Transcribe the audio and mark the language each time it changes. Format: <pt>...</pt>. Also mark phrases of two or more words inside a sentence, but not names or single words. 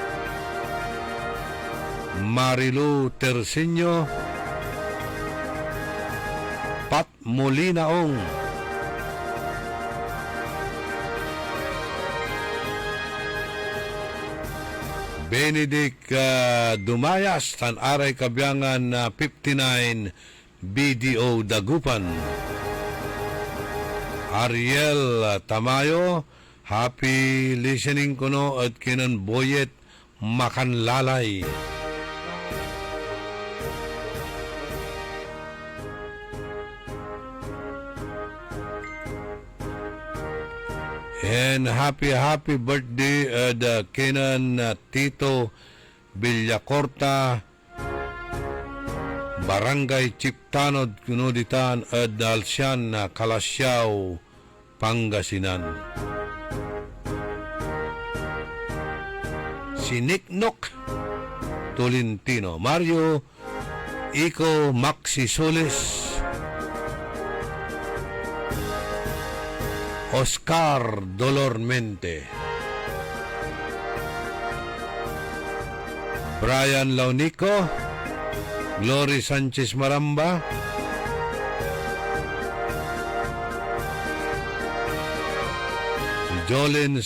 <pag>Marilu Terciño, Pat Molinaong, Benedict Dumayas, tan aray kabyangan 59 BDO Dagupan, Ariel Tamayo,</pag> <en>happy listening</en> <pag>kuno at kinan Boyet Makanlalay,</pag> <en>and happy birthday</en> <pag>the kinan Tito Villacorta, Barangay Chiptanod Kunuditan at Dalsian Kalasyaw, Pangasinan. Si Nick Nook Tolentino, Mario Ico Maxi Solis, Oscar Dolormente, Brian Launico, Glory Sanchez Maramba, Jolens</pag>